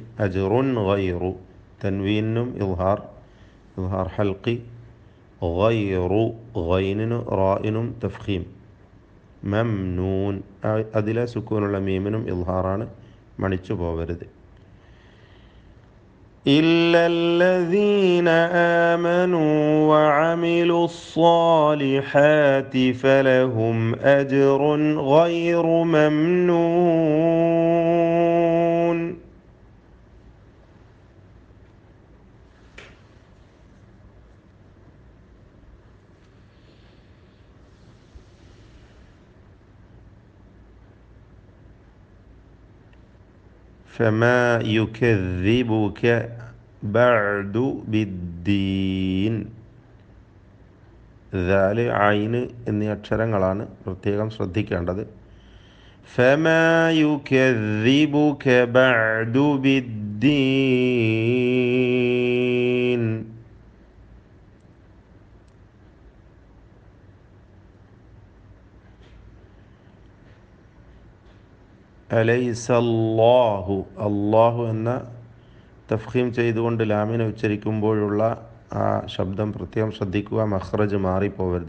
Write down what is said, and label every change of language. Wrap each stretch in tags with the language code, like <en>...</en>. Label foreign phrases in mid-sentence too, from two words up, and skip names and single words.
<ar>أجر غير.</ar> <ml>തൻവീനും</ml> <ar>إظهار حلقي.</ar> <ml>ഗൈറു. ഗൈനിനും റായിനും തഫ്ഖീം. മംനൂൻ. അതിലെ സുക്കൂനുള്ള മീമിനും ഇൽഹാറാണ്, മണിച്ചു പോകരുത്.</ml> <ar>إلا الذين آمنوا وعملوا الصالحات فلهم أجر غير ممنون. فما يكذبك بعد بالدين.</ar> <ml>ദാല് ഐന് എന്നീ അക്ഷരങ്ങളാണ് പ്രത്യേകം ശ്രദ്ധിക്കേണ്ടത്.</ml> <ar>فما يكذبك بعد بالدين.</ar> <ml>അലൈസല്ലാഹു, അള്ളാഹു എന്ന തഫ്ഖീം ചെയ്തുകൊണ്ട് ലാമിനെ ഉച്ചരിക്കുമ്പോഴുള്ള ആ ശബ്ദം പ്രത്യേകം ശ്രദ്ധിക്കുക, മഖ്റജ് മാറിപ്പോവരുത്.</ml>